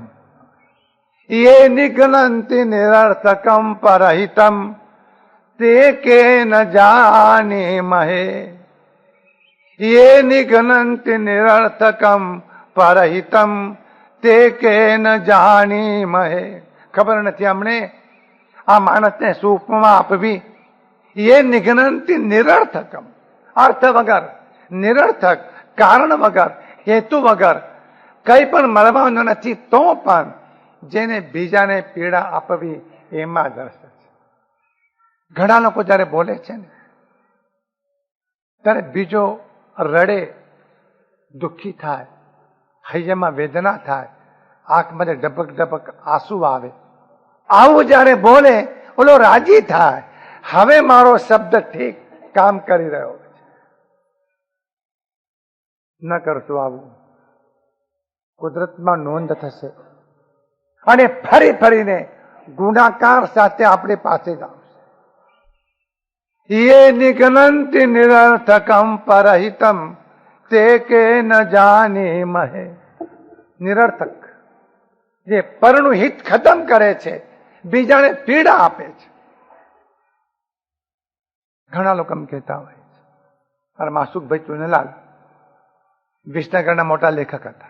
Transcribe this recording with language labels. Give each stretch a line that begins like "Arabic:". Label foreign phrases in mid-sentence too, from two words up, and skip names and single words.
Sanskrit: એ નિઘ્નંતિ નિરર્થકમ પરહિતમ તે કે ન જાની મહે. એ નિઘ્નંતિ નિરર્થકમ પરહિતમ તે કે ન જાની મહે.
Gujarati: ખબર નથી અમને આ માણસને શું ઉપમા આપવી,
Sanskrit: ये निघ्नन्ति निरर्थकम,
Gujarati: અર્થ વગર, નિરર્થક, કારણ વગર, હેતુ વગર કઈ પણ મળવાનું નથી, તો પણ જેને બીજાને પીડા આપવી એમાં જ રસ છે. ઘણા લોકો જયારે બોલે છે ને ત્યારે બીજો રડે, દુઃખી થાય, હૈયામાં વેદના થાય, આંખમાં ડબક ડબક આંસુ આવે. આવું જયારે બોલે ઓલો રાજી થાય, હવે મારો શબ્દ ઠીક કામ કરી રહ્યો છે. ન કરશો આવું, કુદરતમાં નોંધ થશે અને ફરી ફરીને ગુણાકાર સાથે આપણી પાસે જ આવશે.
Sanskrit: ये निघ्नन्ति निरर्थकम परहितम ते के न जाने महे.
Gujarati: નિરર્થક જે પરનું હિત ખતમ કરે છે, બીજાને પીડા આપે છે. ઘણા લોકો એમ કહેતા હોય છે, અને માસુકભાઈ ચુનલાલ વિસનગરના મોટા લેખક હતા.